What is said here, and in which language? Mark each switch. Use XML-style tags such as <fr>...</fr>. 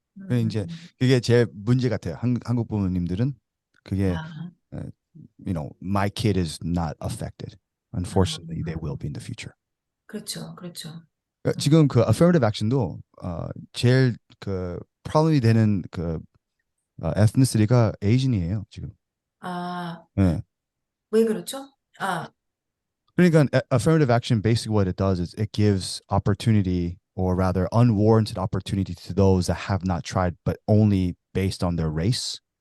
<ko>이제 그게 제 문제 같아요. 한국 부모님들은 그게</ko> <en>my kid is not affected. Unfortunately, they will be in the future.</en> <ko>그렇죠. 그렇죠. 지금 그 affirmative action도 제일 그 problem이 되는 그 ethnicity가 Asian이에요, 지금. 네. 왜 그렇죠?</ko> <en>그러니까 affirmative action, basically what it does is it gives opportunity, or rather unwarranted opportunity, to those that have not tried, but only based on their race.</en>